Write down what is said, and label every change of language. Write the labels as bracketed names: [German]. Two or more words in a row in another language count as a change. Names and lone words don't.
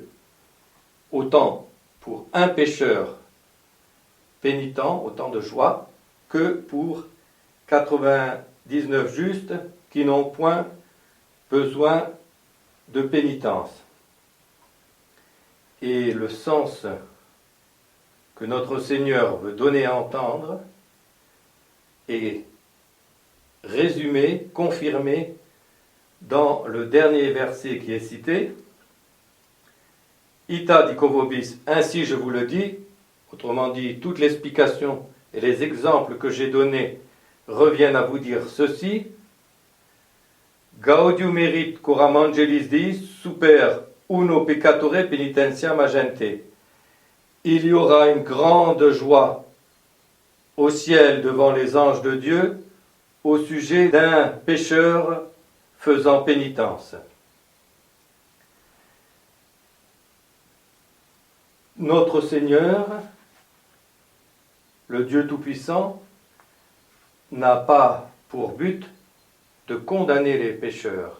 [French] Autant pour un pécheur pénitent, autant de joie, que pour 99 justes qui n'ont point besoin de pénitence. Et le sens que notre Seigneur veut donner à entendre est résumé, confirmé dans le dernier verset qui est cité. [Latin] Ita dico vobis, [French] ainsi je vous le dis, autrement dit, toute l'explication et les exemples que j'ai donnés reviennent à vous dire ceci. [Latin] Gaudium erit coram angelis Dei super uno peccatore penitentiam agente. [French] Il y aura une grande joie au ciel devant les anges de Dieu au sujet d'un pécheur faisant pénitence. Notre Seigneur, le Dieu Tout-Puissant, n'a pas pour but de condamner les pécheurs.